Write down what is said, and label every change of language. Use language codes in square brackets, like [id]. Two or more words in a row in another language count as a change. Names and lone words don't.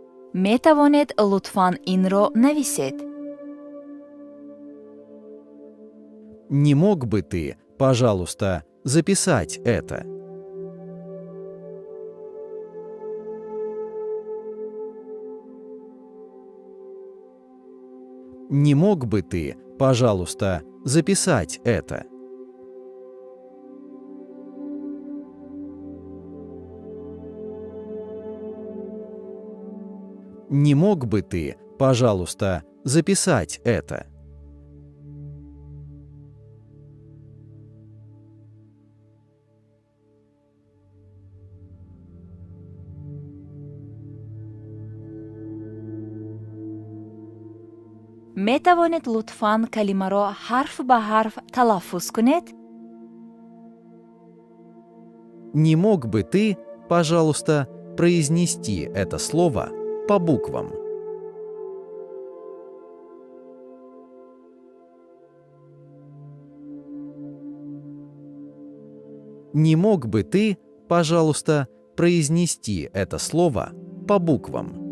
[tg] метавонед лутфан инро нависед? [ru] Не мог бы ты, пожалуйста, записать это? Не мог бы ты, пожалуйста, записать это? Не мог бы ты, пожалуйста, записать это? [tg] метавонед лутфан калимаро ҳарф ба ҳарф талаффуз кунед? [ru] Не мог бы ты, пожалуйста, произнести это слово по буквам? Не мог бы ты, пожалуйста, произнести это слово по буквам?